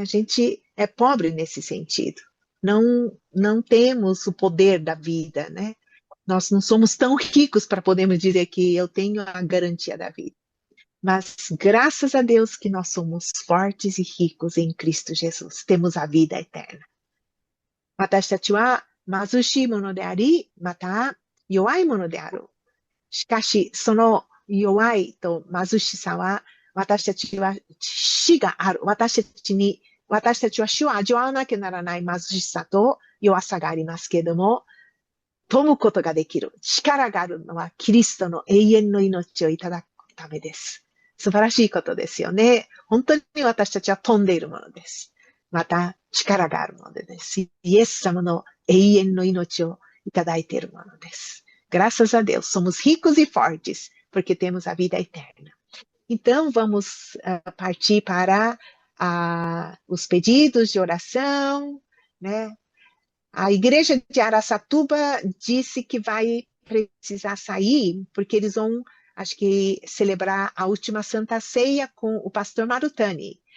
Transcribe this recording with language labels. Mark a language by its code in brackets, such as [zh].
[pt] A gente é pobre nesse sentido. Não temos o poder da vida, né? Nós não somos tão ricos para podermos dizer que eu tenho a garantia da vida. Mas graças a Deus que nós somos fortes e ricos em Cristo Jesus. Temos a vida eterna. [ja] 私たちは貧しいものであり、また弱いものである。しかし、その弱いと貧しさは、私たちは死がある。私たちは死を味わわなきゃならない貧しさと弱さがありますけれども、富むことができる力があるのはキリストの永遠の命をいただくためです。素晴らしいことですよね。本当に私たちは富んでいるものです。また力があるものです。イエス様の永遠の命をいただいているものです。 [pt] Graças a Deus, somos ricos e fortes, porque temos a vida eterna. Então, vamos partir para os pedidos de oração, né? A igreja de Araçatuba disse que vai precisar sair, porque eles vão, acho que, celebrar a última Santa Ceia com o pastor Marutani.